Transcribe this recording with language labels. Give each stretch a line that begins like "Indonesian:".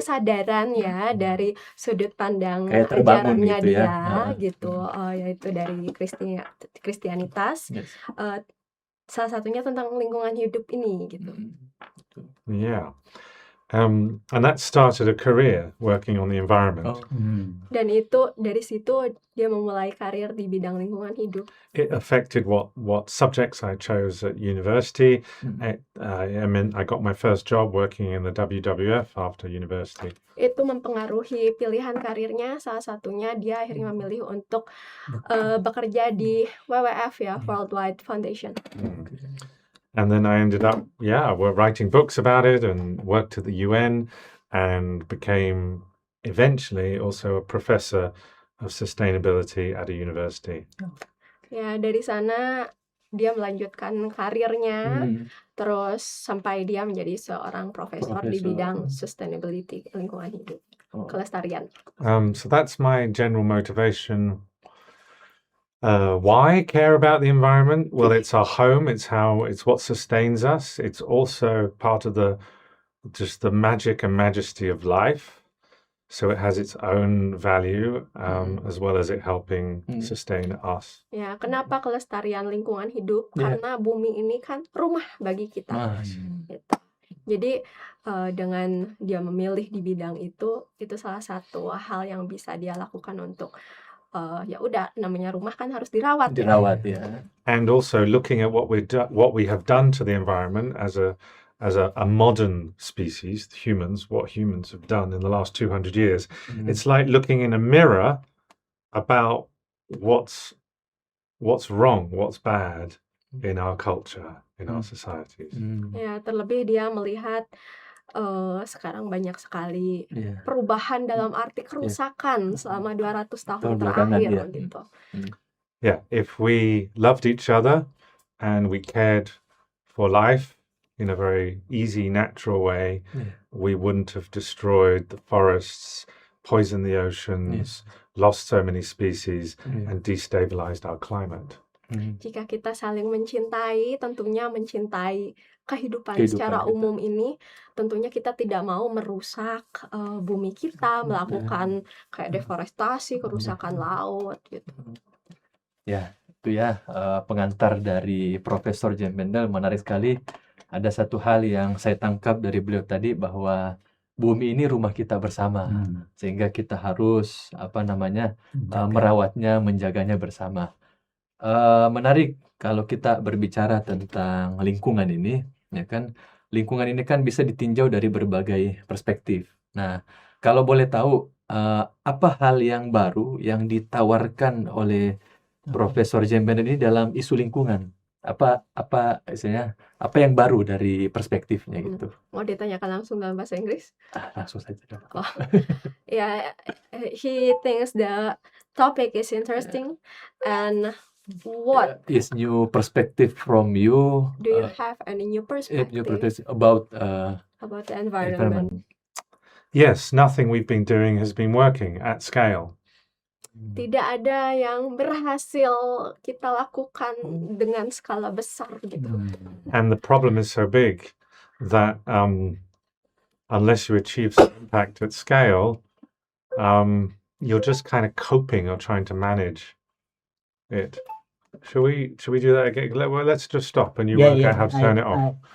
Indonesian: kesadaran ya dari sudut pandang Kayak terbangun ajarannya gitu ya. dia gitu, yaitu dari Kristianitas.
English: Yes.
Indonesian: Salah satunya tentang lingkungan hidup ini gitu.
English: Yeah. And that started a career working on the environment. Oh,
Indonesian: Dan itu dari situ dia memulai karir di bidang lingkungan hidup.
English: It affected what subjects I chose at university. mm, I mean, I got my first job working in the WWF after university.
Indonesian: Itu mempengaruhi pilihan karirnya. Salah satunya dia akhirnya memilih untuk bekerja di WWF ya, Worldwide Foundation.
English: And then I ended up, we're writing books about it and worked at the UN and became eventually also a professor of sustainability at a university.
Indonesian: Ya, dari sana dia melanjutkan karirnya, terus sampai dia menjadi seorang profesor di Profesor. bidang sustainability, lingkungan hidup, oh. kelestarian.
English: So that's my general motivation. Why care about the environment? Well, it's our home. It's what sustains us. It's also part of the magic and majesty of life. So it has its own value, as well as it helping sustain us.
Indonesian: Ya, kenapa kelestarian lingkungan hidup? Ya. Karena bumi ini kan rumah bagi kita. Gitu. Jadi dengan dia memilih di bidang itu salah satu hal yang bisa dia lakukan untuk ya udah, namanya rumah kan harus dirawat. Dirawat ya.
English: And also looking at what we have done to the environment as a modern species, humans, what humans have done in the last 200 years. It's like looking in a mirror about what's wrong, what's bad in our culture, in our societies.
Indonesian: Ya, terlebih dia melihat sekarang banyak sekali Iya. perubahan dalam arti kerusakan selama 200 tahun Tahun belakangan, terakhir ya. gitu.
English: Yeah, if we loved each other and we cared for life in a very easy, natural way, we wouldn't have destroyed the forests, poisoned the oceans, lost so many species, and destabilized our climate.
Indonesian: Jika kita saling mencintai, tentunya mencintai kehidupan secara kita. umum ini, tentunya kita tidak mau merusak bumi kita, melakukan kayak deforestasi, kerusakan laut gitu. Ya, itu ya pengantar dari Profesor Jem Bendel, menarik sekali. Ada satu hal yang saya tangkap dari beliau tadi, bahwa bumi ini rumah kita bersama, sehingga kita harus merawatnya, menjaganya bersama. Menarik kalau kita berbicara tentang lingkungan ini, ya kan? Lingkungan ini kan bisa ditinjau dari berbagai perspektif. Nah, kalau boleh tahu apa hal yang baru yang ditawarkan oleh Profesor Jem Bendel ini dalam isu lingkungan? Apa istilahnya? Apa yang baru dari perspektifnya gitu? Mau ditanyakan langsung dalam bahasa Inggris? Langsung saja.
English: Yeah, he thinks the topic is interesting, and what is new perspective from you? do you have any new perspective About the environment? Yes, nothing we've been doing has been working at scale.
Indonesian: Tidak ada yang berhasil kita lakukan dengan skala besar gitu.
English: And the problem is so big that unless you achieve some impact at scale, you're just kind of coping or trying to manage it. Should we do that again? Well, let's just stop and you work out how to turn it off.